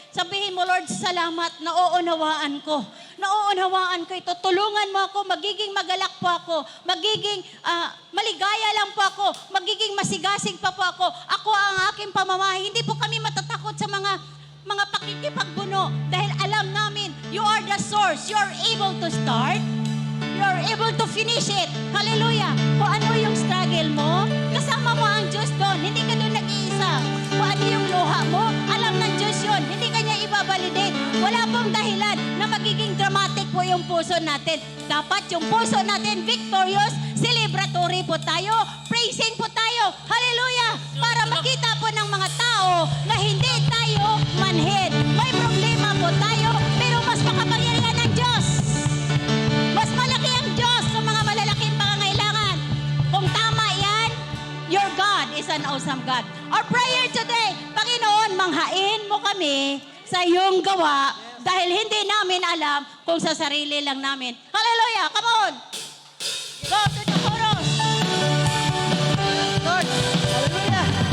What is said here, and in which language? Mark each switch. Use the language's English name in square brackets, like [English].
[Filipino] Sabihin mo, Lord, salamat, nauunawaan ko. Nauunawaan ko ito. Tulungan mo ako, magiging magalak po ako. Magiging maligaya lang po ako. Magiging masigasig pa po ako. Ako ang aking pamamahay. Hindi po kami matatakot sa mga pakikipagbuno. Dahil alam namin, [English] you are the source. You are able to start. You're able to finish it. Hallelujah. [Filipino] Kung ano yung struggle mo, kasama mo ang Diyos doon. Hindi ka doon nag-iisa. Kung ano yung luha mo, alam ng Diyos yun. Hindi ka niya ibabalidate. Wala pong dahilan na magiging dramatic po yung puso natin. Dapat yung puso natin victorious, celebratory po tayo, praising po tayo. Hallelujah. Para makita po ng mga tao na hindi tayo manhid. May problema po tayo, pero mas makapangyarihan ng Diyos. Mas malaki ang Diyos sa mga malalaking pangangailangan. Kung tama yan, [English] your God is an awesome God. Our prayer today, [Filipino] Panginoon, manghain mo kami sa iyong gawa dahil hindi namin alam kung sa sarili lang namin. [English] Hallelujah! Come on! Go to the chorus! Lord, hallelujah!